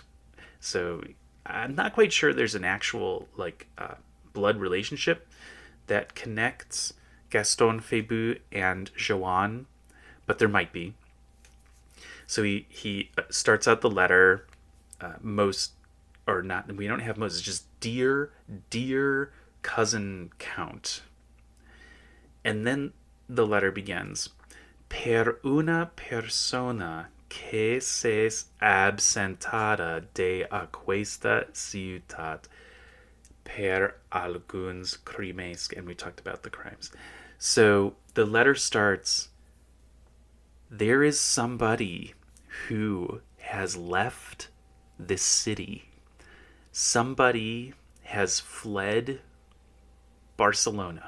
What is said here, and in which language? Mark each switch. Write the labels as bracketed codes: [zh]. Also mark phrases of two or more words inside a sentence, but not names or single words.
[en] So I'm not quite sure there's an actual blood relationship that connects Gaston, Febus, and Joan, but there might be. So he starts out the letter, most, or not, we don't have most, it's just dear cousin count. And then the letter begins, [ca] per una persona que se absentada de aquesta ciutat per alguns crimes, [en] and we talked about the crimes. So the letter starts, there is somebody who has left this city. Somebody has fled Barcelona.